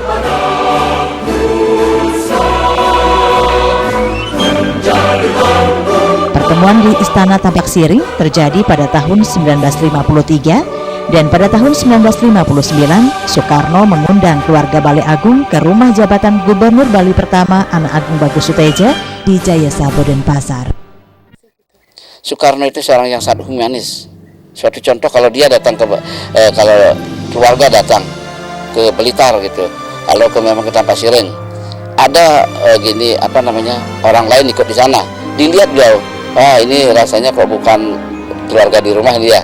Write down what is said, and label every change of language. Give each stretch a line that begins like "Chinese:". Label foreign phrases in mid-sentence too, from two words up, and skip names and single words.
Indonesian: Pertemuan di Istana Tampak Siring terjadi pada tahun 1953 dan pada tahun 1959 Soekarno mengundang keluarga Bali Agung ke rumah jabatan Gubernur Bali pertama Anak Agung Bagus Suteja di Jayasabo Denpasar. Soekarno itu seorang yang sangat humanis. Suatu contoh kalau dia datang kalau keluarga datang ke Blitar gitu, kalau memang ke Tampak Siring ada gini orang lain ikut di sana, dilihat beliau, ini rasanya kok bukan keluarga di rumah dia.